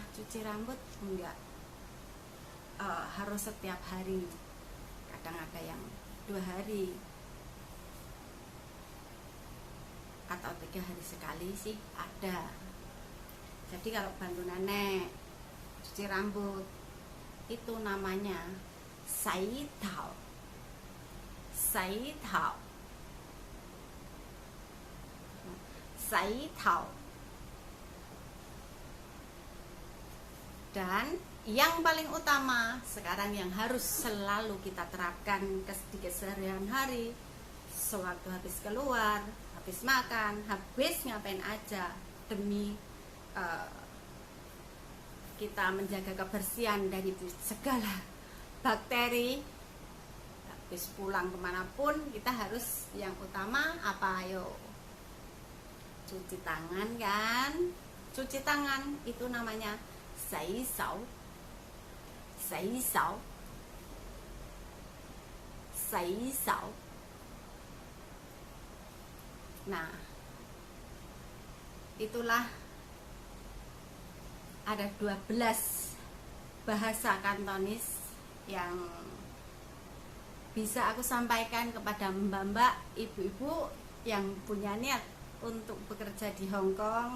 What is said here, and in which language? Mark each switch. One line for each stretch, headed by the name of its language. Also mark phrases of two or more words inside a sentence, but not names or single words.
Indonesian: Cuci rambut nggak harus setiap hari, kadang ada yang 2 hari atau 3 hari sekali sih ada. Jadi kalau bantu nenek cuci rambut itu namanya
Cantonese: 洗頭. 洗頭。洗頭.
Indonesian: Dan yang paling utama sekarang yang harus selalu kita terapkan di keseharian hari, sewaktu habis keluar, habis makan, habis ngapain aja, demi kita menjaga kebersihan dari segala bakteri. Habis pulang kemanapun kita harus yang utama apa? Ayo, cuci tangan kan. Cuci tangan itu namanya
Cantonese: 洗手. 洗手。洗手.
Indonesian: Nah, itulah ada 12 bahasa Kantonis yang bisa aku sampaikan kepada mbak-mbak, ibu-ibu yang punya niat untuk bekerja di Hong Kong.